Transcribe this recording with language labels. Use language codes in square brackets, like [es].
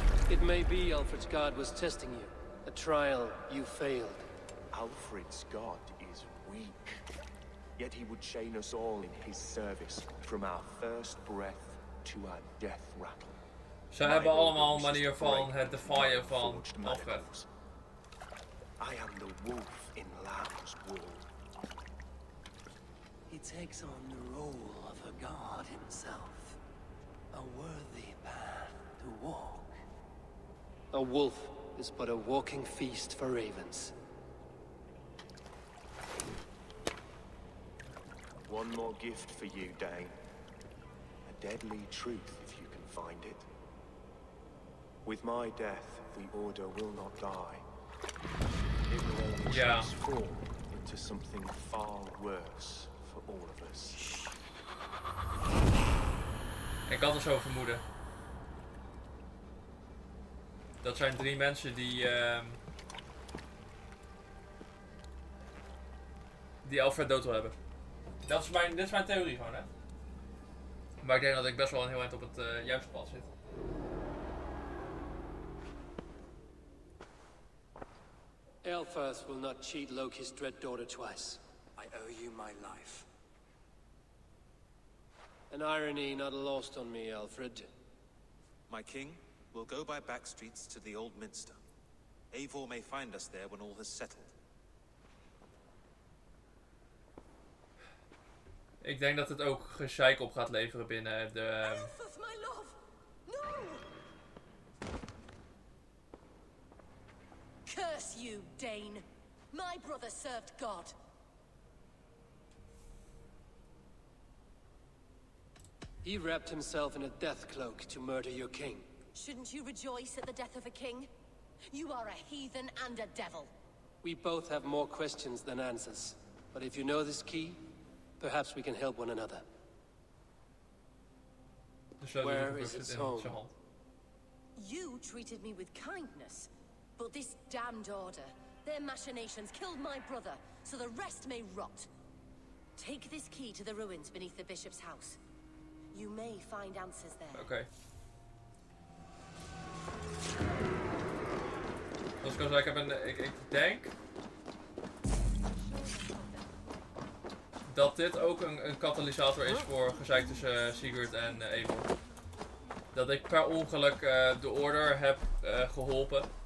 [en] It may be Alfred's God was testing you. A trial you failed. Alfred's God is weak. Yet he would chain us all in his service, from our first breath to our death rattle. [nl] Ze hebben allemaal een manier van het defyen van Alfred. [en] I am the wolf in lamb's wool. He takes on the role of a god himself. A worthy path to walk. A wolf is but a walking feast for ravens. One more gift for you, Dane. A deadly truth, if you can find it. With my death, the Order will not die. It will only transform into something far worse for all of us. [nl] Ik had het zo vermoeden. Dat zijn 3 mensen die Alfred dood wil hebben. Dit is mijn theorie gewoon, hè. Maar ik denk dat ik best wel een heel eind op het juiste pad zit. [en] Elfirth will not cheat Loki's dread daughter twice. I owe you my life. An irony not lost on me, Alfred. My king will go by back streets to the old minster. Eivor may find us there when all has settled. [nl] Ik denk dat het ook gezeik op gaat leveren binnen de... [en] Elfirth, my love! No! Curse you, Dane! My brother served God. He wrapped himself in a death cloak to murder your king. Shouldn't you rejoice at the death of a king? You are a heathen and a devil. We both have more questions than answers. But if you know this key, perhaps we can help one another. Where is its home? You treated me with kindness, but this damned order, their machinations killed my brother, so the rest may rot. Take this key to the ruins beneath the bishop's house. You may find answers there. [nl] Oké. Zoals ik al zei, ik denk dat dit ook een katalysator is voor gezeik tussen Sigurd en Eivor. Dat ik per ongeluk de order heb geholpen.